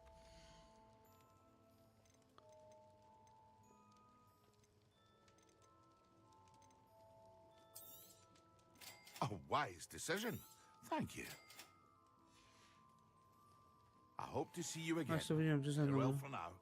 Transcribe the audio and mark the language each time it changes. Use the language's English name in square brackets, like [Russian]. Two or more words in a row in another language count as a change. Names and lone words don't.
[English] A wise decision. Thank you. I hope to see you again. [Romanian] Hai să vedem ce se [English] Farewell [Romanian] întâmplă. [English] for now.